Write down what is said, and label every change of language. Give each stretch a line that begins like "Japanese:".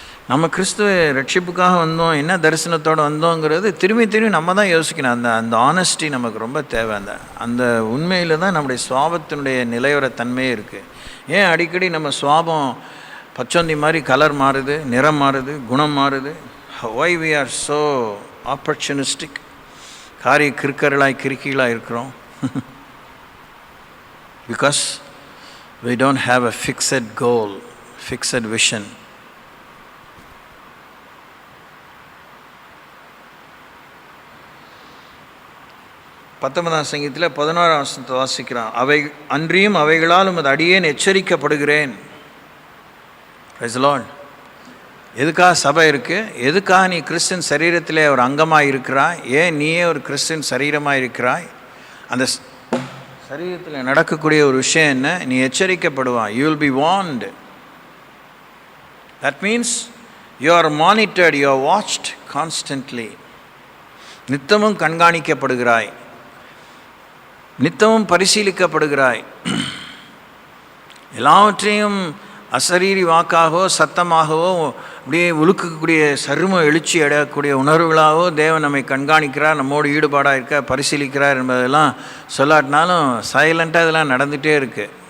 Tamil: நம்ம கிறிஸ்துவ ரட்சிப்புக்காக வந்தோம், என்ன தரிசனத்தோடு வந்தோங்கிறது திரும்பி திரும்பி நம்ம தான் யோசிக்கணும். அந்த ஆனஸ்டி நமக்கு ரொம்ப தேவை. அந்த உண்மையில் தான் நம்முடைய சுவாபத்தினுடைய நிலையோர தன்மையே இருக்குது. ஏன் அடிக்கடி நம்ம சுவாபம் பச்சோந்தி மாதிரி கலர் மாறுது, நிறம் மாறுது, குணம் மாறுது?
English: Why we are so opportunistic?
Tamil: காரிய கிறுக்கர்களாய் கிறுக்கிகளாக இருக்கிறோம்.
English: Because we don't have a fixed goal, fixed vision.
Tamil: பத்தொன்பதாம் சங்கீதத்தில் 11ஆம் வசனத்தை வாசிக்கிறான். அன்றியும் அவைகளால் உமது அடியேன் எச்சரிக்கப்படுகிறேன்.
English: Praise the Lord.
Tamil: எதுக்காக சபை இருக்குது? எதுக்காக நீ கிறிஸ்டின் சரீரத்திலே ஒரு அங்கமாக இருக்கிறாய்? ஏன் நீயே ஒரு கிறிஸ்டின் சரீரமாக இருக்கிறாய்? அந்த சரீரத்தில் நடக்கக்கூடிய ஒரு விஷயம் என்ன? நீ எச்சரிக்கப்படுவாய்.
English: You will be warned. That means you are monitored, you are watched constantly.
Tamil: நித்தமும் கண்காணிக்கப்படுகிறாய், நித்தமும் பரிசீலிக்கப்படுகிறாய். எல்லாவற்றையும் அசரீரி வாக்காகவோ சத்தமாகவோ அப்படியே உழுக்கக்கூடிய சரும எழுச்சி அடையக்கூடிய உணர்வுகளாகவோ தேவன் நம்மை கண்காணிக்கிறார், நம்மோடு ஈடுபாடாக இருக்க பரிசீலிக்கிறார் என்பதெல்லாம் சொல்லாட்டினாலும் சைலண்ட்டாக இதெல்லாம் நடந்துகிட்டே இருக்குது.